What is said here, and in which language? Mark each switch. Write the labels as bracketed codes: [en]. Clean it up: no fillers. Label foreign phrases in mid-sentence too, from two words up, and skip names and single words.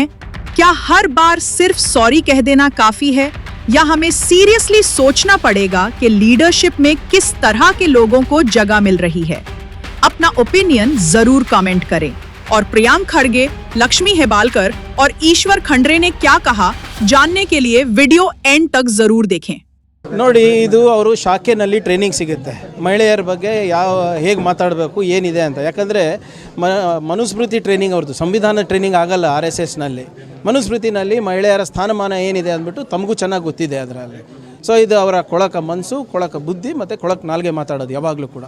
[hi] क्या हर बार सिर्फ सॉरी कह देना काफी है, या हमें सीरियसली सोचना पड़ेगा कि लीडरशिप में किस तरह के लोगों को जगह मिल रही है? अपना ओपिनियन जरूर कमेंट करें। और प्रियांक खड़गे, लक्ष्मी हेबालकर और ईश्वर खंडरे ने क्या कहा, जानने के लिए वीडियो एंड तक जरूर देखें। [kn] ನೋಡಿ, ಇದು ಅವರು ಶಾಖೆನಲ್ಲಿ ಟ್ರೈನಿಂಗ್ ಸಿಗುತ್ತೆ ಮಹಿಳೆಯರ ಬಗ್ಗೆ ಹೇಗೆ ಮಾತಾಡಬೇಕು ಏನಿದೆ ಅಂತ. ಯಾಕಂದರೆ ಮನುಸ್ಮೃತಿ ಟ್ರೈನಿಂಗ್ ಅವ್ರದ್ದು, ಸಂವಿಧಾನ ಟ್ರೈನಿಂಗ್ ಆಗಲ್ಲ RSSನಲ್ಲಿ. ಮನುಸ್ಮೃತಿನಲ್ಲಿ ಮಹಿಳೆಯರ ಸ್ಥಾನಮಾನ ಏನಿದೆ ಅಂದ್ಬಿಟ್ಟು ತಮಗೂ ಚೆನ್ನಾಗಿ ಗೊತ್ತಿದೆ ಅದರಲ್ಲಿ. ಸೊ ಇದು ಅವರ ಕೊಳಕ ಮನಸ್ಸು, ಕೊಳಕ ಬುದ್ಧಿ ಮತ್ತು ಕೊಳಕ ನಾಲ್ಗೆ ಮಾತಾಡೋದು ಯಾವಾಗಲೂ ಕೂಡ.